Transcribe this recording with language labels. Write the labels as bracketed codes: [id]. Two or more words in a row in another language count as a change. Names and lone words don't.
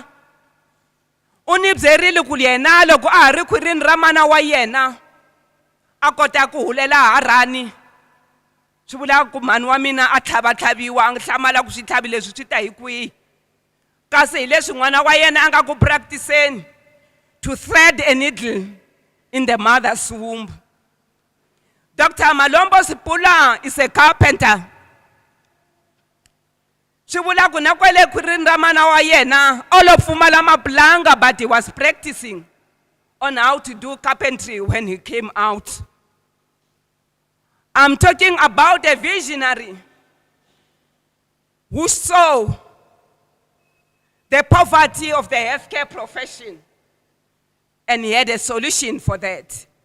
[ts] U ni byerile ku yena loko a ha ri khwirini ra mana wa yena a kota ku hulela harhani. Swi vula ku mhani wa mina a tlhavatlhaviwa a hlamala ku switlhavi leswi swi ta hi kwihi. Kasi hi leswi n'wana wa yena a nga ku practiceni [en] to thread a needle in the mother's womb. Dr. Malombo Sipula is a carpenter. [ts] Swi vula ku na kwele khwirini ra mana wa yena o lo pfumala maplanga, [en] but he was practicing on how to do carpentry when he came out. I'm talking about a visionary who saw the poverty of the healthcare profession and he had a solution for that.